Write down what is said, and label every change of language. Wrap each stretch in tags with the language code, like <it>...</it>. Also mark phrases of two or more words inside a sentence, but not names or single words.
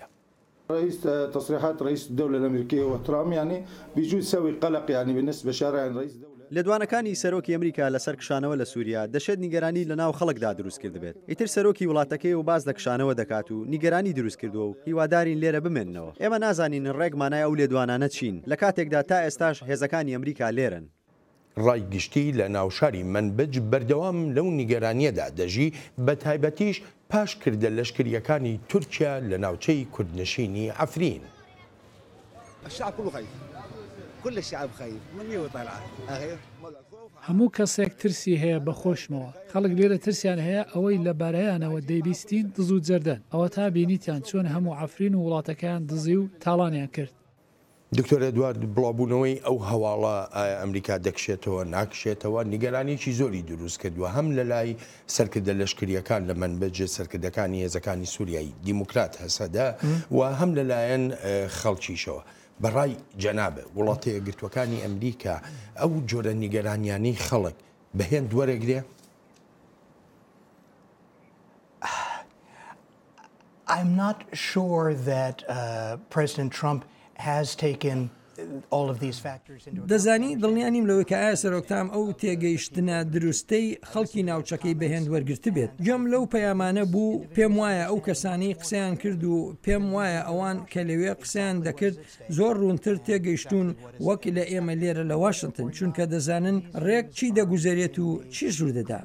<ar>رئيس تصريحات رئيس الدولة الأمريكية وترامب يعني بيجوز يسوي قلق يعني بالنسبة شارع رئيس الدولة.</ar> <ckb>لە دوانەکانی سەرۆکی ئەمریکا لەسەر کشانەوە لە سووریا دەشێت نیگەرانی لە ناو خەڵکدا دروست کرد بێت. ئیتر سەرۆکی وڵاتەکەی و باز لە کشانەوە دەکات و نیگەرانی دروست کردووە و هیوادارین لێرە بمێننەوە. ئێمە نازانین ڕێگمانای ئەو لێدوانانە چین لە کاتێکدا تا ئێستاش هێزەکانی ئەمریکا لێرن. ڕای گشتی لە ناوشاری منبج بەردەوام لەو نیگەرانیەدا دەژی بە تایبەتیش پاش کردە لەشکریەکانی تورکیا لە ناوچەی کوردنشینی عەفرین.</ckb> <ar>الشعب كله خايف كل الشعب خايف من يطلع</ar> <ckb>هەموو کەسێک ترسی هەیە بە خۆشمەوە خەڵک لێرە ترسیان هەیە ئەوەی لە بارەیانەوە دەیبیستین دز و جەردەن ئەوە تا بینیتیان چۆن هەموو عەفرین و وڵاتەکەیان دزی و تاڵانیان کرد. دکتۆر ئەدوارد بڵاوبوونەوەی ئەو هەواڵە ئەمریکا دەکشێتەوە ناکشێتەوە نیگەرانێکی زۆری دروست کردووە هەم لە لای سەرکردە لەشکریەکان لە منبەجێ سەرکردەکانی هێزەکانی سووریایی دیموکرات هەسەدا و هەم لەلایەن خەڵکیشەوە. بەڕای جەنابە وڵاتە یەکگرتووەکانی ئەمریکا ئەو جۆرە نیگەرانیانەی خەڵک بەهێن وەرەگرێ؟</ckb> <en>I'm not sure that President Trump has taken all of these factors into account.</en> <ckb>دەزانی دڵنیانیم لەوەی کە ئایا سەرۆکتام ئەو تێگەیشتنە دروستەی خەڵکی ناوچەکەی بەهێند وەرگرت بێت. گوێم لەو پەیامانە بوو پێم وایە ئەو کەسانی قسەیان کرد و پێم وایە ئەوان کە لەوێ قسەیان دەکرد زۆر ڕوونتر تێگەیشتون وەک لە ئێمە لێرە لە واشنگتن چونکە دەزانن ڕێک چی دەگوزارێت و چی ژوور دەدا.</ckb>